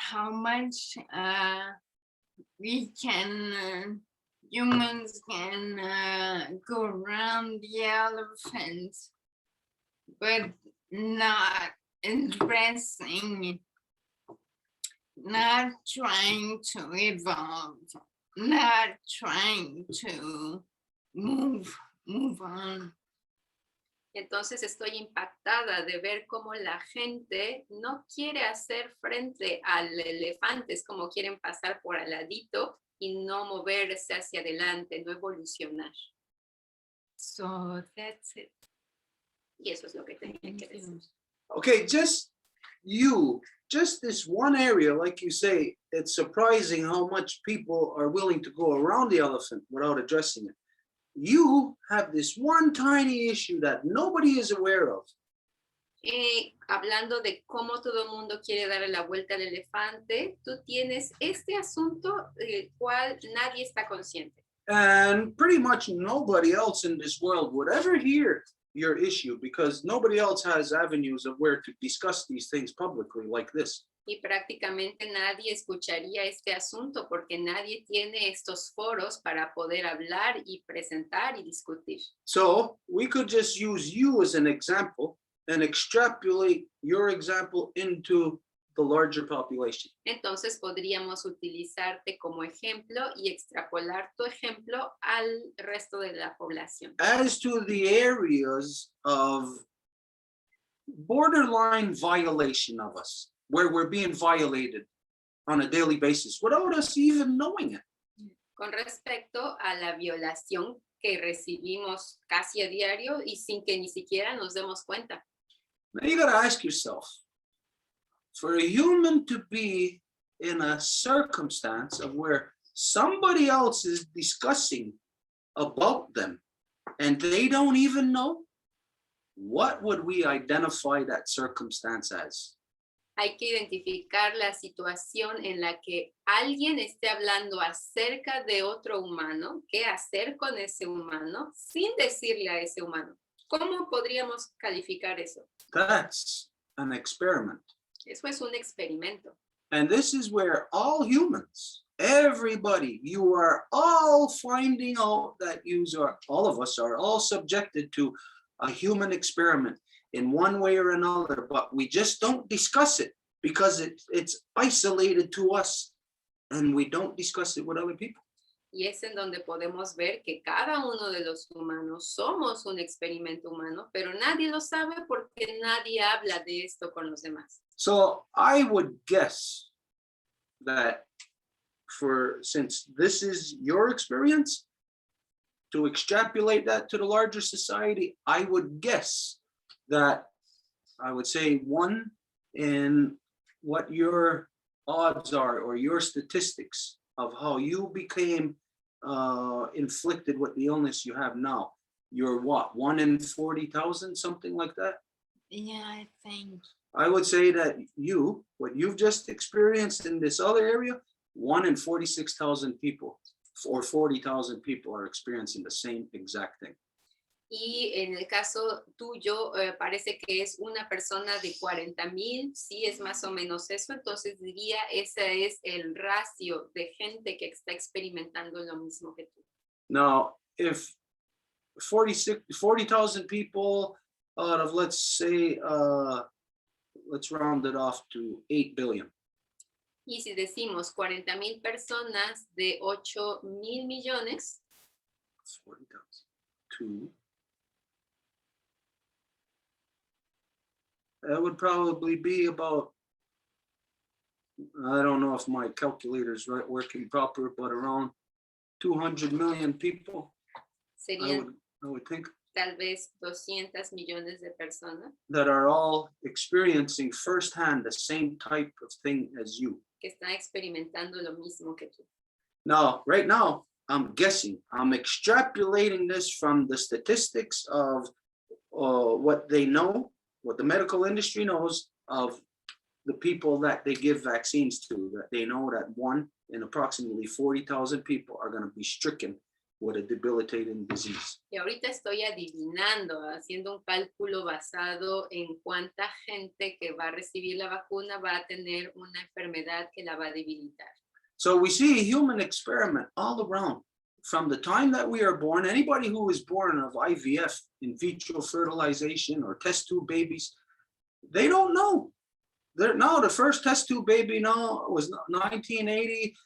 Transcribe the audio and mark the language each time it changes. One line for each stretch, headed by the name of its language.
English: much we can humans can go around the elephants, but not addressing, not trying to evolve, not trying to move on.
Spanish: Entonces estoy impactada de ver cómo la gente no quiere hacer frente al elefante, es como quieren pasar por al ladito y no moverse hacia adelante, no evolucionar.
English: So that's it.
Spanish: Y eso es lo que tenía que decir.
English: Okay, just this one area, like you say, it's surprising how much people are willing to go around the elephant without addressing it. You have this one tiny issue that nobody is aware of.
Spanish: Hablando de cómo todo el mundo quiere darle la vuelta al elefante, tú tienes este asunto del cual nadie está consciente.
English: And pretty much nobody else in this world would ever hear your issue because nobody else has avenues of where to discuss these things publicly like this.
Spanish: Y prácticamente nadie escucharía este asunto porque nadie tiene estos foros para poder hablar y presentar y discutir.
English: So we could just use you as an example and extrapolate your example into the larger population.
Spanish: Entonces podríamos utilizarte como ejemplo y extrapolar tu ejemplo al resto de la población.
English: As to the areas of borderline violation of us, where we're being violated on a daily basis without us even knowing it.
Spanish: Con respecto a la violación que recibimos casi a diario y sin que ni siquiera nos demos cuenta.
English: Now you got to ask yourself, for a human to be in a circumstance of where somebody else is discussing about them and they don't even know, what would we identify that circumstance as?
Spanish: Hay que identificar la situación en la que alguien esté hablando acerca de otro humano, qué hacer con ese humano, sin decirle a ese humano. ¿Cómo podríamos calificar eso?
English: That's an experiment.
Spanish: Eso es un experimento.
English: And this is where all humans, everybody, you are all finding out that all of us are all subjected to a human experiment in one way or another, but we just don't discuss it because it's isolated to us and we don't discuss it with other people.
Spanish: Y es en donde podemos ver que cada uno de los humanos somos un experimento humano, pero nadie lo sabe porque nadie habla de esto con los demás.
English: So I would guess that since this is your experience, to extrapolate that to the larger society, I would guess that I would say 1 in what your odds are or your statistics of how you became inflicted with the illness you have now. You're what, 1 in 40,000, something like that? Yeah, I think. I would say that what you've just experienced in this other area, 1 in 46,000 people or 40,000 people are experiencing the same exact thing.
Spanish: Y en el caso tuyo, parece que es una persona de 40,000, sí es más o menos eso, entonces diría ese es el ratio de gente que está experimentando lo mismo que tú.
English: Now, if 40,000 people out of, let's say, let's round it off to 8 billion.
Spanish: Y si decimos 40,000 personas de 8,000 millones,
English: 40,000 to that would probably be about, I don't know if my calculator's right working proper, but around 200 million people,
Spanish: serían
English: I would think,
Spanish: tal vez 200 millones de personas
English: that are all experiencing firsthand the same type of thing as you.
Spanish: que están experimentando lo mismo que tú.
English: Now, right now, I'm guessing, I'm extrapolating this from the statistics of what they know, what the medical industry knows of the people that they give vaccines to, that they know that 1 in approximately 40,000 people are going to be stricken with a debilitating disease.
Spanish: Y ahorita estoy adivinando, haciendo un cálculo basado en cuánta gente que va a recibir la vacuna va a tener una enfermedad que la va a debilitar.
English: So we see a human experiment all around. From the time that we are born, anybody who is born of IVF, in vitro fertilization, or test tube babies, they don't know. No, the first test tube baby now was 1980.